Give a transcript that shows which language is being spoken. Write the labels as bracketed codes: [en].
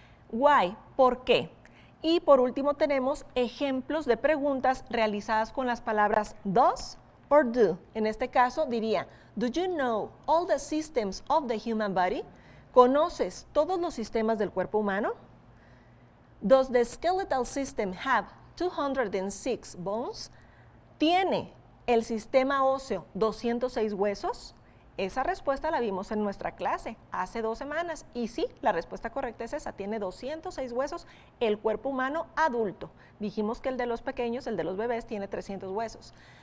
[es] Why, por qué. Y por último tenemos ejemplos de preguntas realizadas con las palabras does or do. En este caso diría, [en] do you know all the systems of the human body? [es] ¿Conoces todos los sistemas del cuerpo humano? [en] Does the skeletal system have 206 bones? [es] ¿Tiene el sistema óseo 206 huesos? Esa respuesta la vimos en nuestra clase hace 2 semanas y sí, la respuesta correcta es esa, tiene 206 huesos el cuerpo humano adulto. Dijimos que el de los pequeños, el de los bebés, tiene 300 huesos.